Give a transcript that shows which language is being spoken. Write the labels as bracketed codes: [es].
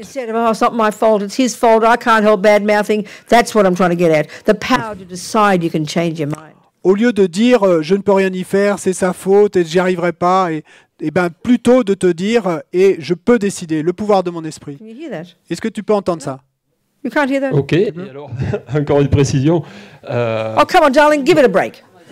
[en] Instead of, oh, it's not my fault, it's his fault, I can't help bad mouthing. That's what I'm trying to get at. The power to decide you can change your mind. [fr] Au lieu de dire je ne peux rien y faire, c'est sa faute et j'y arriverai pas, et ben plutôt de te dire et je peux décider, le pouvoir de mon esprit. [en] Can you hear that? [fr] Est-ce que tu peux entendre ça? [en] You can't hear that? [fr] Ok, et alors, encore une précision. [en] Oh, come on, darling, give it a break.